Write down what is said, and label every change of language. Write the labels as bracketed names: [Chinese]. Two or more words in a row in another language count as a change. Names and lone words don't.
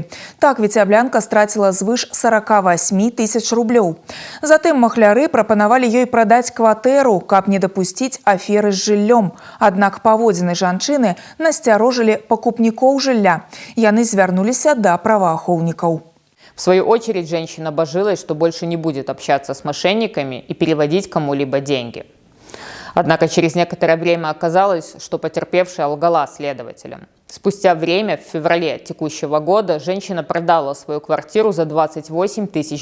[Belarusian] Так віцяблянка страціла звыш 48 тысяч рублёў. Затым махляры прапанавалі ёй прадаць кватэру, каб не дапусціць аферы з жыллём. Аднак паводзіны жанчыны насцярожылі пакупнікоў жылля. Яны звярнуліся да праваахоўнікаў. [Russian] В свою очередь женщина божилась, что больше не будет общаться с мошенниками и переводить кому-либо деньги. Однако через некоторое время оказалось, что потерпевшая лгала следователям. Спустя время, в феврале текущего года, женщина продала свою квартиру за $28 тысяч.